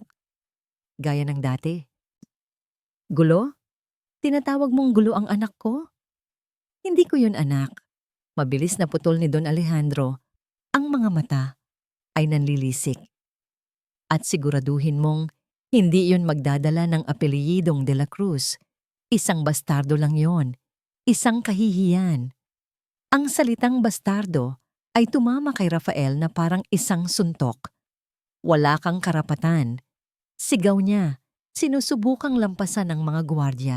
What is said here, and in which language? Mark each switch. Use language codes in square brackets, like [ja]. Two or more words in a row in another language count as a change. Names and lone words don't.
[tl] Gaya ng dati. Gulo? Tinatawag mong gulo ang anak ko? Hindi ko yun anak. Mabilis na putol ni Don Alejandro. Ang mga mata ay nanlilisik. At siguraduhin mong hindi yun magdadala ng apelyidong de la Cruz. Isang bastardo lang yon. Isang kahihiyan. Ang salitang bastardo ay tumama kay Rafael na parang isang suntok. Wala kang karapatan. Sigaw niya, sinusubukang lampasan ng mga gwardiya.